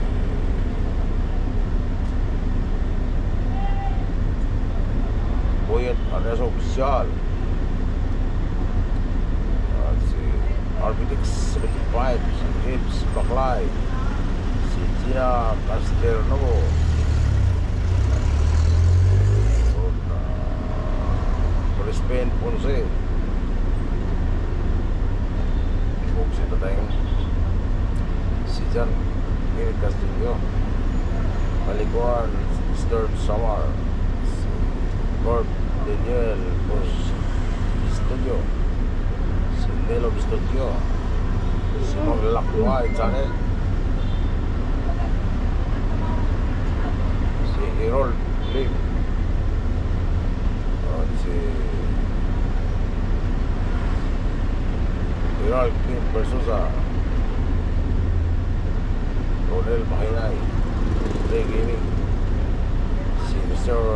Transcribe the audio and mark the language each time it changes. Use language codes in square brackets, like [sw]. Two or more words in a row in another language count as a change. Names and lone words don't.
[tl] Boyet Areso Oficial, si Arbitix 75, si James Baklay, si Gina Casternovo, Crispin Ponce, si Tatayng, si Jan Mil Castillo, Palikuan Stern Samar, si Gord Daniel Bus Studio, si Nelo Studio, si Mang Lakway Channel, si Harold Lim, at si Gerald Kim Versosa, Ronel Mahinay, Ray Gaming, si Mr.